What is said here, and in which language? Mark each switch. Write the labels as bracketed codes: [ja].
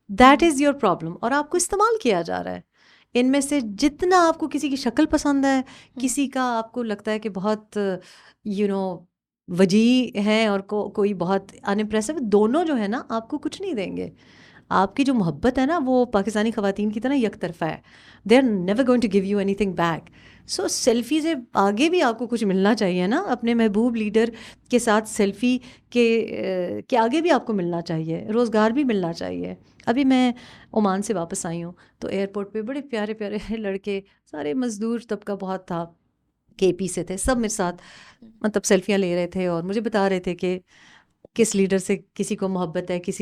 [en] that is your problem, [ur] اور آپ کو استعمال کیا جا رہا ہے. ان میں سے جتنا آپ کو کسی کی شکل پسند ہے, کسی کا آپ کو لگتا ہے کہ بہت وجیح ہے اور کوئی بہت انمپریسو, دونوں جو ہے نا آپ کو کچھ نہیں دیں گے. آپ کی جو محبت ہے نا وہ پاکستانی خواتین کی طرح یک طرفہ ہے. [en] They are never going to give you any thing back. [ur] So selfie سے آگے بھی آپ کو کچھ ملنا چاہیے نا, اپنے محبوب لیڈر کے ساتھ سیلفی کے آگے بھی آپ کو ملنا چاہیے, روزگار بھی ملنا چاہیے. ابھی میں عمان سے واپس آئی ہوں تو ایئرپورٹ پہ بڑے پیارے پیارے لڑکے, سارے مزدور طبقہ بہت تھا, KP سے تھے, سب میرے ساتھ مطلب سیلفیاں لے رہے تھے اور مجھے بتا رہے تھے کہ کس لیڈر سے کسی کو محبت ہے,